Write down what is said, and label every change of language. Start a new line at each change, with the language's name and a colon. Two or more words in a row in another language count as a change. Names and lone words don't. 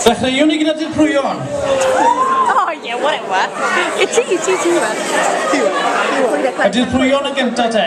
Welsh: Dechreuwn ni gyda dirprwyon.
English: Oh yeah, whatever. It's
Welsh: Y dirprwyon y gynta te.